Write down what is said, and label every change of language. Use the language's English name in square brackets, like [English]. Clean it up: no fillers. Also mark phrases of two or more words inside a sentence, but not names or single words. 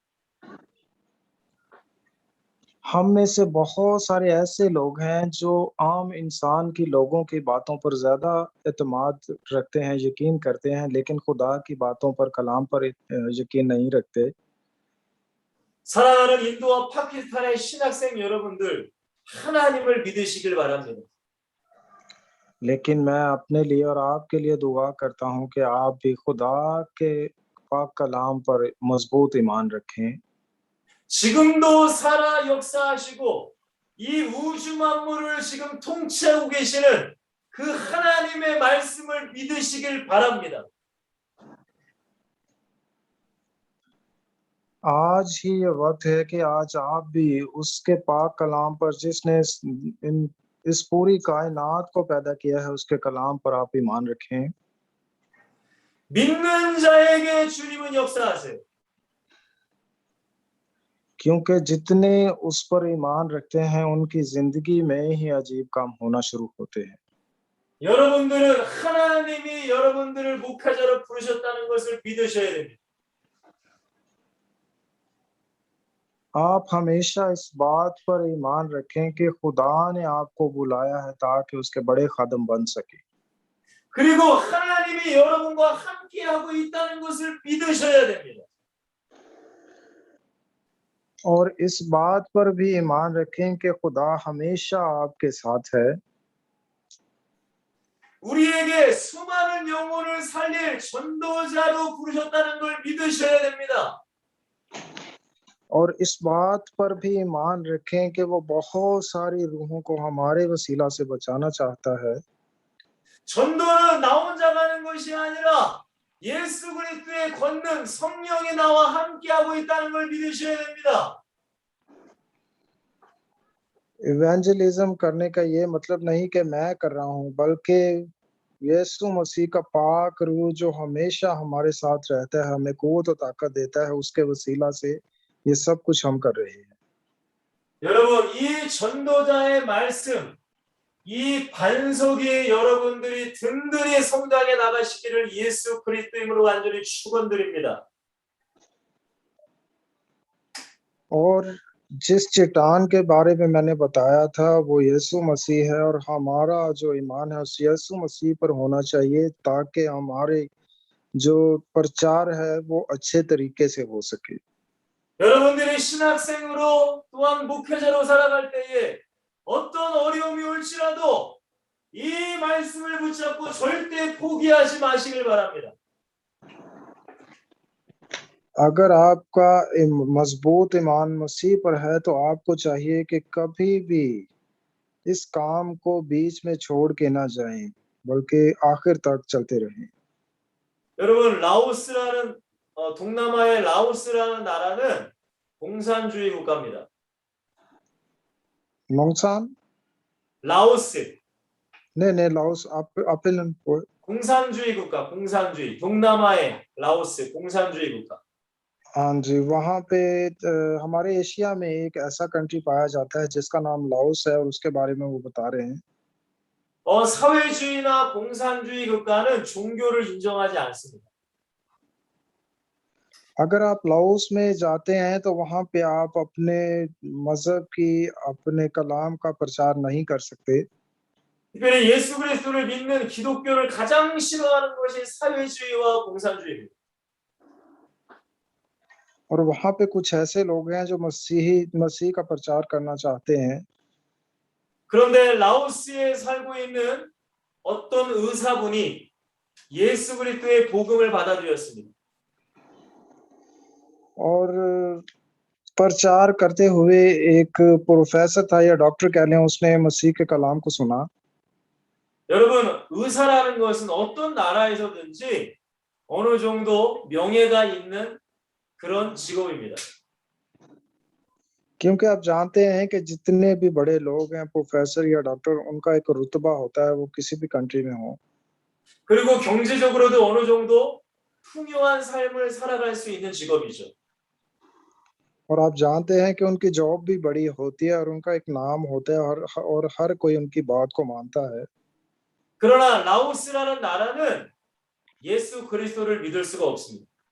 [Urdu] ہم میں سے بہت سارے ایسے لوگ ہیں جو عام انسان کی، لوگوں کی باتوں پر زیادہ اعتماد رکھتے ہیں، یقین کرتے ہیں، لیکن خدا کی باتوں پر، کلام پر یقین نہیں رکھتے. [Korean] 사랑하는 인도와 파키스탄의 신학생 여러분들, 하나님을 믿으시길 바랍니다. [Urdu] لیکن میں اپنے لیے اور آپ کے لیے دعا کرتا ہوں کہ آپ بھی خدا کے پاک کلام پر مضبوط ایمان رکھیں. [Korean] 지금도 살아 역사하시고 이 우주 만물을 지금 통치하고 계시는 그 하나님의 말씀을 믿으시길 바랍니다. [Urdu] آج ہی یہ وقت ہے کہ آج آپ بھی اس کے پاک کلام پر، جس نے اس پوری کائنات کو پیدا کیا ہے، اس کے کلام پر آپ ایمان رکھیں. [Korean] 믿는 자에게 주님은 역사하세요. [Urdu] کیونکہ جتنے اس پر ایمان رکھتے ہیں، ان کی زندگی میں ہی عجیب کام ہونا شروع ہوتے ہیں. [Korean] 여러분들은 하나님이 여러분들을 목회자로 부르셨다는 것을 믿으셔야 됩니다. [Urdu] آپ ہمیشہ اس بات پر ایمان رکھیں کہ خدا نے آپ کو بلایا ہے تاکہ اس کے بڑے خادم بن سکے. [Korean] 그리고 하나님이 여러분과 함께하고 있다는 것을 믿으셔야 됩니다. [Urdu] اور اس بات پر بھی ایمان رکھیں کہ خدا ہمیشہ آپ کے ساتھ ہے. [Korean] 우리에게 수많은 영혼을 살릴 전도자로 부르셨다는 걸 믿으셔야 됩니다. [Urdu] اور اس بات پر بھی ایمان رکھیں کہ وہ بہت ساری روحوں کو ہمارے وسیلہ سے بچانا چاہتا ہے. [Korean] 전도는 나 혼자 가는 것이 아니라 예수 그리스도의 권능 성령이 나와 함께하고 있다는 걸 믿으셔야 됩니다. [Urdu] ایونجلزم کرنے کا یہ مطلب نہیں کہ میں کر رہا ہوں، بلکہ یسوع مسیح کا پاک روح جو ہمیشہ ہمارے ساتھ رہتا ہے، ہمیں قوت اور طاقت دیتا ہے، اس کے وسیلہ سے یہ سب کچھ ہم کر رہے ہیں. [Korean] 여러분, 이 전도자의 말씀, 이 반석이 여러분들이 든든히 성장해 나가시기를 예수 그리스도 이름으로 간절히 축원드립니다. [Urdu] اور جس چٹان کے بارے میں میں نے بتایا تھا وہ یسوع مسیح ہے، اور ہمارا جو ایمان ہے اس یسوع مسیح پر ہونا چاہیے تاکہ ہمارے جو پرچار ہے وہ اچھے طریقے سے ہو سکے. [Korean] 여러분들이 신학생으로 또한 목회자로 살아갈 때에 어떤 어려움이 올지라도 이 말씀을 붙잡고 절대 포기하지 마시길 바랍니다. [Urdu] اگر آپ کا مضبوط ایمان مسیح پر ہے تو آپ کو چاہیے کہ کبھی بھی اس کام کو بیچ میں چھوڑ کے نہ جائیں، بلکہ آخر تک چلتے رہیں. [Korean] 여러분, 라오스라는 동남아의 라오스라는 나라는 공산주의 국가입니다. नोंगसान 라오스 ने लाओस आप 공산주의 국가, 공산주의. 동남아의 라오스 공산주의 국가. [Urdu] ہاں جی، وہاں پہ ہمارے ایشیا میں ایک ایسا کنٹری پایا جاتا ہے جس کا نام لاؤس ہے، اور اس کے بارے میں وہ بتا رہے ہیں. [Korean] 사회주의나 공산주의 국가는 종교를 인정하지 않습니다. [Urdu] اگر آپ لاؤس میں جاتے ہیں تو وہاں پہ آپ اپنے مذہب کی، اپنے کلام کا پرچار نہیں کر سکتے. [Korean] 특별히 예수 그리스도를 믿는 기독교를 가장 싫어하는 것이 사회주의와 공산주의입니다. [Urdu] اور وہاں پہ کچھ ایسے لوگ ہیں جو مسیح کا پرچار کرنا چاہتے ہیں. [Korean] 그런데 라오스에 살고 있는 어떤 의사분이 예수 그리스도의 복음을 받아들였습니다. [Urdu] اور پرچار کرتے ہوئے ایک پروفیسر تھا یا ڈاکٹر کہہ لیں، اس نے مسیح کے کلام کو سنا. [Korean] 여러분, 의사라는 것은 어떤 나라에서든지 어느 정도 명예가 있는 그런 직업입니다. [Urdu] کیونکہ آپ جانتے ہیں کہ جتنے بھی بڑے لوگ ہیں، پروفیسر یا ڈاکٹر، ان کا ایک رتبہ ہوتا ہے، وہ کسی بھی کنٹری میں ہو. [Korean] 그리고 경제적으로도 어느 정도 풍요한 삶을 살아갈 수 있는 직업이죠. [Urdu] اور آپ جانتے ہیں کہ ان کی جاب بھی بڑی ہوتی ہے اور ان کا ایک نام ہوتا ہے، اور ہر کوئی ان کی بات کو مانتا ہے. [Korean] 그러나 라오스라는 나라는 예수 그리스도를 믿을 수가 없습니다.